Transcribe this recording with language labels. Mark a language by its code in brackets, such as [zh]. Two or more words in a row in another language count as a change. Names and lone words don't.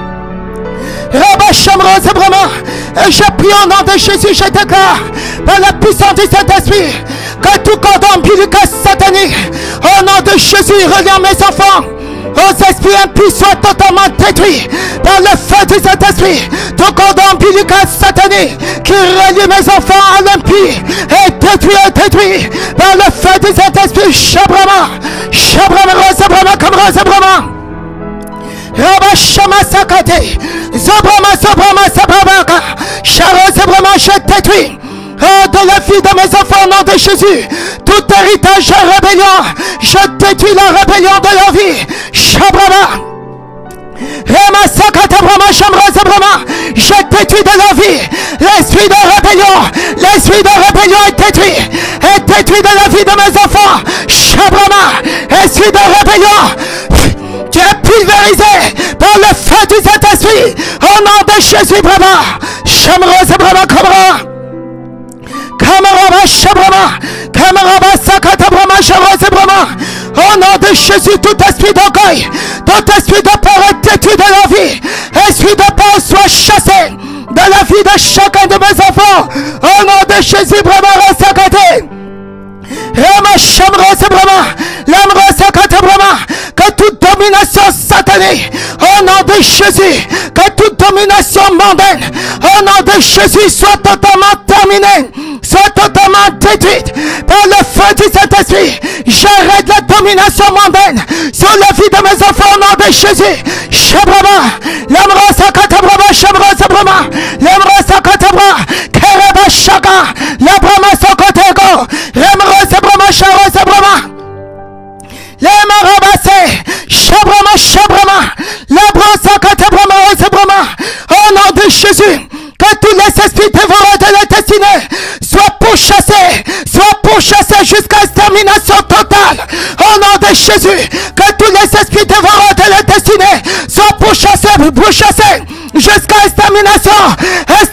[fr] Rabba Shamra Zabrama, et je prie au nom de Jésus, je déclare, par la puissance du Saint-Esprit, que tout cordon ombilical satanique, au nom de Jésus, reliant mes enfants aux esprits impies soit totalement détruit par le feu du Saint-Esprit. Tout cordon ombilical satanique qui relie mes enfants à l'impie est détruit par le feu du Saint-Esprit. Shabrama, Shabrama, Rosabrama, comme Rosabrama. Rabba Shama Sakate, Zobrama, Zobrama, Sabrama, Sharo, Zobrama, je détruis. De la vie de mes enfants au nom de Jésus, tout héritage et rébellion, je détruis la rébellion de leur vie. Shabrama, Rema Sakata Brahma, Shamra Zabrama, je détruis de leur vie l'esprit de rébellion est détruit de la vie de mes enfants. Shabrama, esprit de rébellion, tu es pulvérisé par le feu du Saint-Esprit au nom de Jésus. Brahma, Shamra Zabrama, Kamara. Kamaraba Shabrama, Kamaraba Sakata Brahma, Shamra Zabrama. Au nom de Jésus, tout esprit d'orgueil, tout esprit de peur est détruit de la vie. Esprit de peur soit chassé de la vie de chacun de mes enfants. Au nom de Jésus, Brahma Sakate. Rama Shamra Zabrama, Lamra Sakata Brahma, que toute domination satanique, au nom de Jésus, que toute domination mondaine, au nom de Jésus, soit totalement terminée, soit totalement détruite par le feu du Saint-Esprit. J'arrête la domination mondaine sur la vie de mes enfants au nom de Jésus. Shabrama, Lamra Sakata Brahma, Shamra Zabrama, Lamra Sakata Brahma, Kereba Shaka, Labrama Sokotego, Lamra Zabrama, Shara Zabrama. Lemarabase, Shabrama, Shabrama, Labrosa Katabrama, Zabrama, au nom de Jésus, que tous les esprits dévoreurs de la destinée soient pourchassés jusqu'à extermination totale. Au nom de Jésus, que tous les esprits dévoreurs de la destinée soient pourchassés jusqu'à extermination totale définitive.